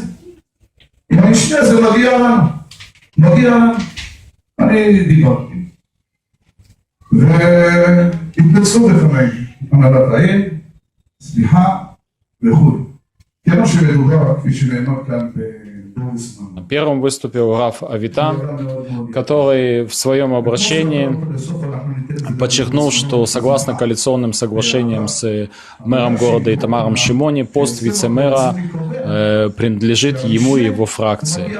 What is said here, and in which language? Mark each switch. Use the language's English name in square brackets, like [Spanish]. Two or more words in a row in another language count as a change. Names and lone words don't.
[Hebrew] עם המשנה הזה הוא מגיע לנו. אני דיברתי. והתנצלו בפני הנהלת העיר, סליחה וכו'. כמו שמדובר, כפי שנאמר כאן בבוריס מלון. [Russian] Первым выступил Раф Авитан, который в своем обращении подчеркнул, что согласно коалиционным соглашениям с мэром города Итамаром Шимони, пост вице-мэра принадлежит ему и его фракции.